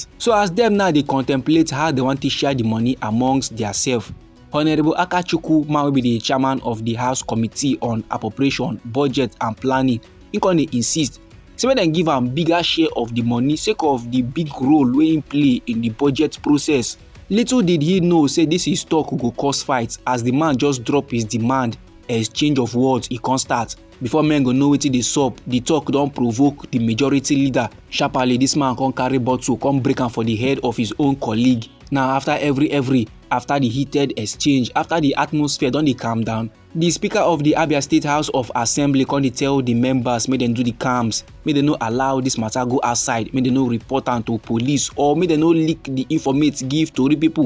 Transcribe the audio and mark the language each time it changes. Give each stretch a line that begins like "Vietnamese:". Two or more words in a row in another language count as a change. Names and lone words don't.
Nigerian Pidgin: So as them now they contemplate how they want to share the money amongst themselves, Honorable Akachukwu, man will be the chairman of the House Committee on Appropriation, Budget and Planning, he can insist say when they give am bigger share of the money sake of the big role wey he play in the budget process. Little did he know say this is talk go cause fight as the man just drop his demand. Exchange of words e can start. Before men go know wetin dey sup, the talk don provoke the majority leader. Sharply this man come carry bottle come break am for the head of his own colleague. Now after after the heated exchange, after the atmosphere don dey calm down, the Speaker of the Abia State House of Assembly come dey tell the members make dem do the calms, make dem no allow this matter go outside, make dem no report am to police or make dem no leak the informate give tori people.